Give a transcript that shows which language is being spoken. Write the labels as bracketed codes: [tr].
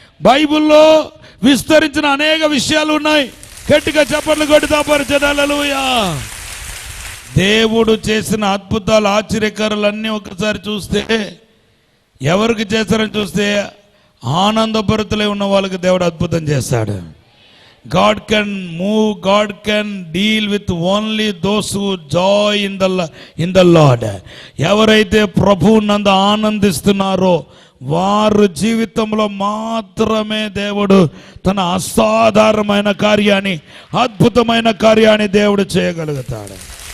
[te] బైబిల్లో విస్తరించిన అనేక విషయాలు ఉన్నాయి. గట్టిగా చప్పట్లు కొట్టి హల్లెలూయా. దేవుడు చేసిన అద్భుతాలు, ఆశ్చర్యకారులన్నీ ఒకసారి చూస్తే, ఎవరికి చేశారని చూస్తే ఆనందభరితులై ఉన్న వాళ్ళకి దేవుడు అద్భుతం చేస్తాడు. [en] God can move, God can deal with only those who joy in the Lord. [te] ఎవరైతే ప్రభువు నందు ఆనందిస్తున్నారో వారు జీవితంలో మాత్రమే దేవుడు తన అసాధారణమైన కార్యాన్ని, అద్భుతమైన కార్యాన్ని దేవుడు చేయగలుగుతాడు.